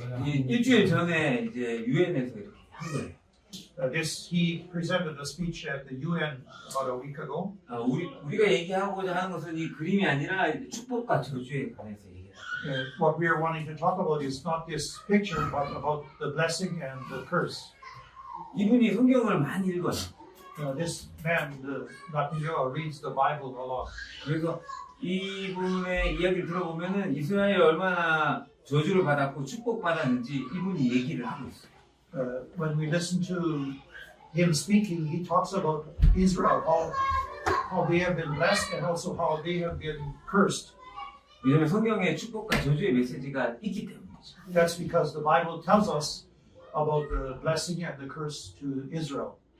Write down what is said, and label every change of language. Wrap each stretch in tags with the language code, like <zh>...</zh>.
<ko>이 일주일 전에 이제 유엔에서 이렇게 한 거예요.</ko> <en>He presented a speech at the UN about a week ago.</en> <ko>우리가 얘기하고자 하는 것은 이 그림이 아니라 축복과 저주에 관해서 얘기해요.</ko> <en>What we are wanting to talk about is not this picture, but about the blessing and the curse.</en> <ko>이분이 성경을 많이 읽어요.</ko> <en>This man, Netanyahu, reads the Bible a lot.</en> <ko>그래서 이분의 이야기를 들어보면은 이스라엘이 얼마나 저주를 받았고 축복받았는지 이분이 얘기를 하고 있어요.</ko> <en>When we listen to him speaking, he talks about Israel, how they have been blessed and also how they have been cursed.</en> <ko>왜냐하면 성경에 축복과 저주의 메시지가 있기 때문이죠.</ko> <en>That's because the Bible tells us about the blessing and the curse to Israel.</en>